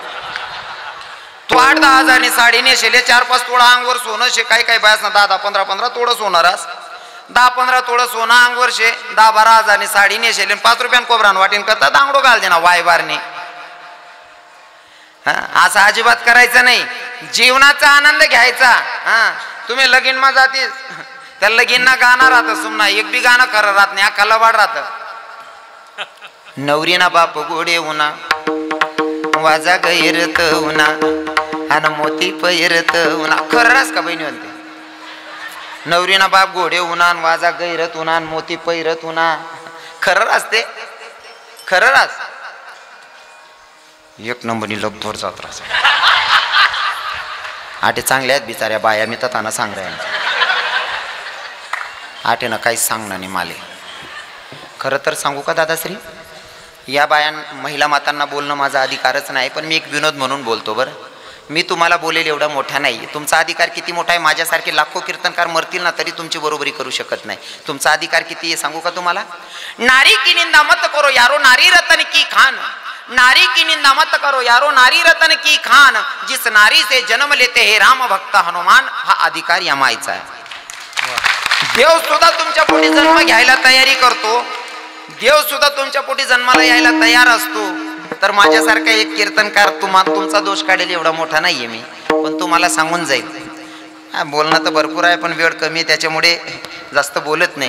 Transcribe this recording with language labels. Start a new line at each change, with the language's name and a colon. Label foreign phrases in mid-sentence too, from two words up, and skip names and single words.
Ahirani: तू 8-10 हजारनी साडी नेशेले, 4-5 तोडा अंगवर सोनं शे, काही काही बायास ना 10-15 तोडं सोनारास, 10-15 तोडं सोनं अंगवर शे, 10-12 हजारनी साडी नेशेले, 5 रुपयान कोबरान वाटीन करता दांगडो घाल देना वाय बारने.
Marathi: असं अजिबात करायचं नाही, जीवनाचा आनंद घ्यायचा.
Ahirani: हा, तुम्ही लगीन मा जातीस त्या लगीनना गाणं राहतं, सुमना एक बी गाणं खरं राहत नाही, अख्खा लबाड राहतं. नवरीना बाप गोडे उना वाजा गैरत उना आणि मोती पैरत उना. खरं रास का बहिणी म्हणते? नवरीना बाप घोडे उना वाजा गैरत उना मोती पैरत उना. खरं रासते, खरं रास. एक नंबरनी लगभग जात रास.
Marathi: आटे चांगल्या आहेत बिचाऱ्या बाया, मी तर त्यांना सांग राहिला. आटे ना काहीच सांगणार नाही माले. खरं तर सांगू का दादाश्री, या बायां महिला मातांना बोलणं माझा अधिकारच नाही, पण मी एक विनोद म्हणून बोलतो. बरं, मी तुम्हाला बोलेल एवढा मोठा नाही. तुमचा अधिकार किती मोठा आहे? माझ्यासारखे लाखो कीर्तनकार मरतील ना तरी तुमची बरोबरी करू शकत नाही. तुमचा अधिकार किती आहे सांगू का तुम्हाला?
Hindi: नारी की निंदा मत करो यारो नारी रतन की खान. नारी की निंदा मत करो यारो नारी रतन की खान. जिस नारी से जन्म लेते हे राम भक्त हनुमान.
Marathi: हा अधिकार या मायचा आहे. देव सुद्धा तुमच्या पोटी जन्म घ्यायला तयारी करतो, देव सुद्धा तुमच्या पोटी जन्माला यायला तयार असतो. तर माझ्यासारखा एक कीर्तनकार तुमचा दोष काढेल एवढा मोठा नाहीये मी, पण तुम्हाला सांगून जाईल. बोलणं तर भरपूर आहे पण वेळ कमी, त्याच्यामुळे जास्त बोलत नाही.